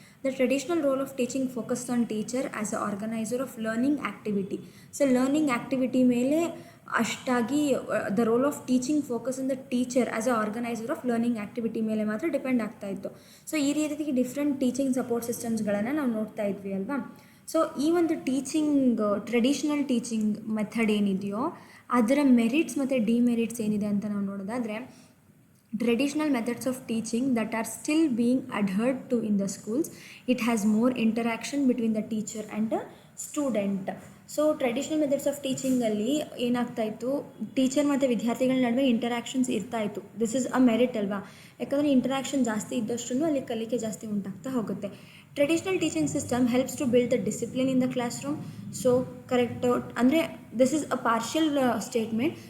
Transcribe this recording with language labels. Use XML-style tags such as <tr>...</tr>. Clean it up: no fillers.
<en>The traditional role of teaching focused on teacher as a organiser of learning activity. So learning activity ಮೇಲೆ ಅಷ್ಟಾಗಿ the role of teaching focus on the teacher as a organiser of learning activity</en> <kn>ಮೇಲೆ ಮಾತ್ರ depend ಆಗ್ತಾಯಿತ್ತು. So ಈ ರೀತಿಯಾಗಿ different teaching support ಸಿಸ್ಟಮ್ಸ್ಗಳನ್ನು ನಾವು ನೋಡ್ತಾ ಇದ್ವಿ ಅಲ್ವಾ. ಸೊ ಈ ಒಂದು ಟ್ರೆಡಿಷ್ನಲ್ ಟೀಚಿಂಗ್ ಮೆಥಡ್ ಏನಿದೆಯೋ ಅದರ ಮೆರಿಟ್ಸ್ ಮತ್ತು ಡಿಮೆರಿಟ್ಸ್ ಏನಿದೆ ಅಂತ ನಾವು ನೋಡೋದಾದರೆ,</kn> <en>traditional methods of teaching that are still being adhered to in the schools, it has more interaction between the teacher and the student.</en> <kn>So traditional methods of ಟೀಚಿಂಗಲ್ಲಿ ಏನಾಗ್ತಾಯಿತ್ತು, teacher ಮತ್ತು ವಿದ್ಯಾರ್ಥಿಗಳ ನಡುವೆ ಇಂಟರಾಕ್ಷನ್ಸ್ ಇರ್ತಾಯಿತ್ತು.</kn> <en>this is a merit</en> <kn>ಅಲ್ವಾ, ಯಾಕಂದರೆ interaction ಜಾಸ್ತಿ ಇದ್ದಷ್ಟು ಅಲ್ಲಿ ಕಲಿಕೆ ಜಾಸ್ತಿ ಉಂಟಾಗ್ತಾ ಹೋಗುತ್ತೆ.</kn> <en>Traditional teaching system helps to build the discipline in the classroom. So correct ಅಂದರೆ this is a partial statement.</en>